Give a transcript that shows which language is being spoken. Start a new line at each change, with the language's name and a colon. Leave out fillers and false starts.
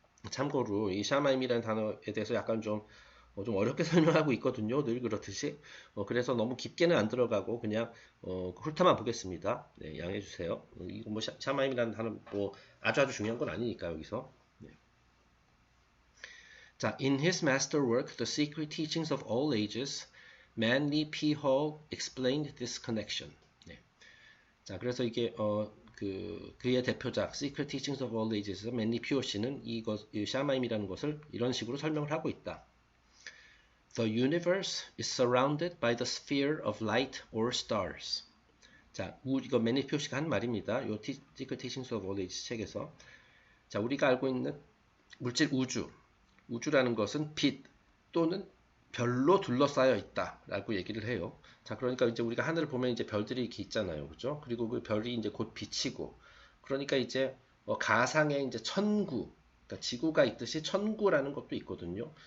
Korean: 참고로 이 샤마임이라는 단어에 대해서 약간 좀 어렵게 설명하고 있거든요. 늘 그렇듯이. 그래서 너무 깊게는 안 들어가고 그냥 훑어만 보겠습니다. 네, 양해해 주세요. 이거 뭐 샤마임이라는 단어 뭐 아주 중요한 건 아니니까 여기서. 네.
English: 자, in his masterwork, The Secret Teachings of All Ages, Manly P. Hall explained this connection.
Korean: 네. 자, 그래서 이게 그의 대표작 Secret Teachings of All Ages에서 맨리 POC는 이 샤마임이라는 것을 이런 식으로 설명을 하고 있다.
English: The universe is surrounded by the sphere of light or stars.
Korean: 자, 이거 맨리 POC가 한 말입니다. 이 Secret Teachings of All Ages 책에서. 자, 우리가 알고 있는 물질 우주라는 것은 빛 또는 별로 둘러싸여 있다라고 얘기를 해요. 자, 그러니까 이제 우리가 하늘을 보면 이제 별들이 이렇게 있잖아요, 그죠? 그리고 그 별이 이제 곧 빛이고, 그러니까 이제 가상의 이제 천구, 그러니까 지구가 있듯이 천구라는 것도 있거든요.